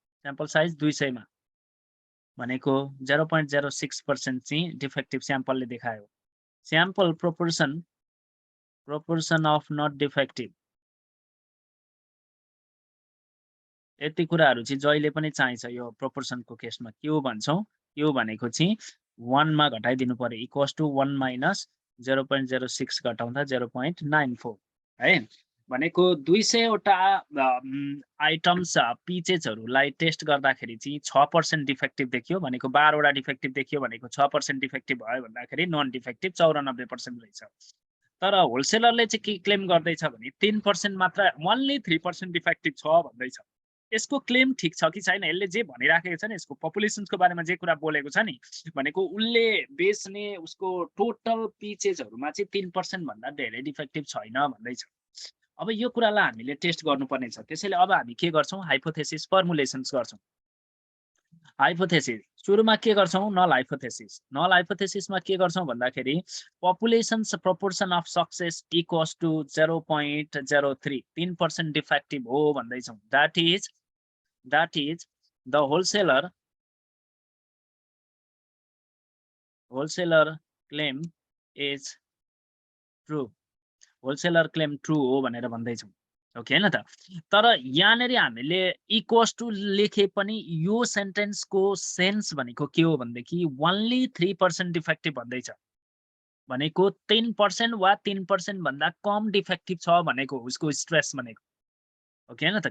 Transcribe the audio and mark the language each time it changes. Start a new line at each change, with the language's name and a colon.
Nepali: Sample size 200 मा भनेको 0.06% चाहिँ डिफेक्टिभ स्याम्पलले देखायो।
English: sample proportion of not defective
Nepali: यति कुराहरू चाहिँ जहिले पनि चाहिन्छ यो प्रोपोर्सनको केसमा। क्यू भन्छौँ। क्यू भनेको चाहिँ 1 मा घटाइदिनु पर्यो। इक्वल्स टु 1 माइनस 0.06 घटाउँदा 0.94 है। भनेको 200 वटा आइटम्स पिचेसहरूलाई टेस्ट गर्दाखेरि चाहिँ 6% डिफेक्टिभ देखियो। भनेको 12 वटा डिफेक्टिभ देखियो भनेको 6% डिफेक्टिभ भयो भन्दाखेरि नन डिफेक्टिभ 94% रहेछ। तर होलसेलरले चाहिँ के क्लेम गर्दैछ भने 3% मात्र, ओन्ली 3% डिफेक्टिभ छ भन्दैछ। यसको क्लेम ठीक छ कि छैन? यसले जे भनिराखेको छ नि, यसको पपुलेसनको बारेमा जे कुरा बोलेको छ नि, भनेको उसले बेच्ने उसको टोटल पिचेसहरुमा चाहिँ 3% भन्दा धेरै डिफेक्टिभ छैन भन्दैछ। अब यो कुरालाई हामीले टेस्ट गर्नुपर्ने छ। त्यसैले अब हामी के गर्छौं? हाइपोथेसिस फर्मुलेसन्स गर्छौं। हाइपोथेसिस सुरुमा के गर्छौं? Null hypothesis. नल हाइपोथेसिसमा के गर्छौं भन्दाखेरि
English: populations proportion of success equals to 0.03,
Nepali: 3% defective हो भन्दैछौं।
English: That is the wholesaler claim is true. Wholesaler claim true
Nepali: हो भनेर भन्दैछौं। ओके हैन त। तर यहाँनेरि हामीले इक्वल्स टु लेखे पनि यो सेन्टेन्सको सेन्स भनेको के हो भन्देखि ओन्ली 3% डिफेक्टिभ भन्दैछ। भनेको 10% वा 3% भन्दा कम डिफेक्टिभ छ भनेको उसको स्ट्रेस भनेको। ओके हैन त।